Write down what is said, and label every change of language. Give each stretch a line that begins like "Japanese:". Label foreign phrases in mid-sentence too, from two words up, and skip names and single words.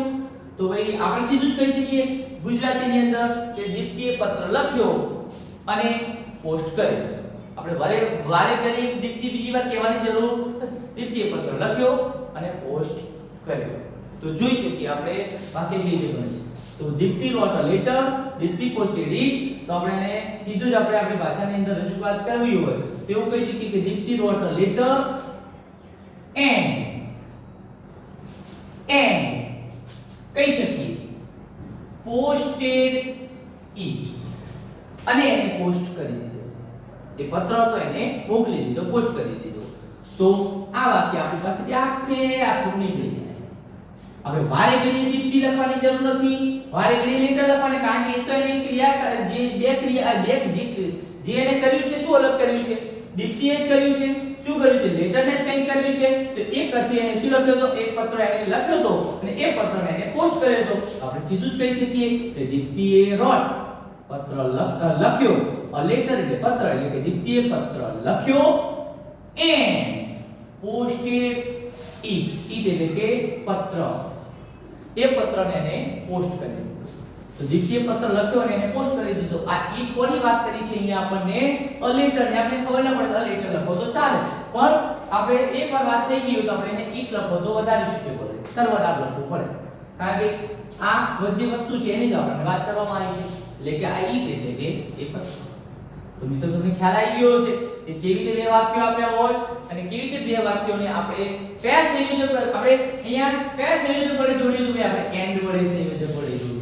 Gujarati: તો ભાઈ આપણે સીધું જ કહી શકીએ ગુજરાતીની અંદર કે દીપ્તિએ પત્ર લખ્યો અને પોસ્ટ કર્યો. આપણે વારે કરી દીપ્તિ બીજી વાર કહેવાની જરૂર. દીપ્તિએ પત્ર લખ્યો અને પોસ્ટ કર્યો. તો જોઈ શકીએ આપણે વાક્ય કેવી રીતે બને છે. તો દીપ્તિ
English: wrote a letter,
Gujarati: દીપ્તિ
English: posted it.
Gujarati: તો આપણે એને સીધું જ આપણે આપણી ભાષાની અંદર રજૂઆત કરવી હોય તો એવું કહી શકીએ કે દીપ્તિ
English: wrote a letter and
Gujarati: કહી શકીએ
English: posted it
Gujarati: અને એને પોસ્ટ કરી દીધો. એ પત્ર હતો એને મોકલી દીધો, પોસ્ટ કરી દીધો. તો આ વાક્ય આપણી પાસેથી આખું નીકળી જાય. હવે વારે ઘડીએ દીપ્તિ લખવાની જરૂર નથી, વારે ઘડીએ લેટર લખવાની, કારણ કે એ તો એની ક્રિયા જે બે ક્રિયા જે એને કર્યું છે શું અલગ કર્યું છે? દીપ્તિએ જ કર્યું છે. શું કર્યું છે? લેટરને જ કંઈક કર્યું છે. તો એક હતી એને શું લખ્યો હતો? એક પત્ર એને લખ્યો હતો અને એ પત્રને એને પોસ્ટ કર્યો હતો. આપણે સીધું જ કહી શકીએ કે દીપ્તિએ wrote પત્ર લખ્યો,
English: a letter
Gujarati: એટલે પત્ર, એટલે કે દીપ્તિએ પત્ર લખ્યો
English: and posted it
Gujarati: એટલે કે પત્ર, એ પત્રને એને પોસ્ટ કરી દીધો. તો દીપ્તિએ પત્ર લખ્યો અને એને પોસ્ટ કરી દીધો. આ ઈટ કોની વાત કરી છે અહીંયા આપણને?
English: a letter
Gujarati: ને આપણે ખબર ન પડે તો
English: a letter
Gujarati: લખો તો ચાલે, પણ આપણે એકવાર વાત થઈ ગઈ તો આપણે એને ઈટ લખો તો વધારે શક્ય પડે, સર્વનામ લખવું પડે, કારણ કે આ જે વસ્તુ છે એની જ આપણે વાત કરવામાં આવી છે. એટલે કે આ ઈટ એટલે કે એ પત્ર. તો મિત્રો તમને ખ્યાલ આવી ગયો છે કે કેવી રીતે બે વાક્યો આપ્યા હોય અને કેવી રીતે બે વાક્યોને આપણે કયા સંયોજક આપણે અહીંયા કયા સંયોજક વડે જોડ્યું તો આપણે એન્ડ વડે સંયોજક વડે જોડ્યું.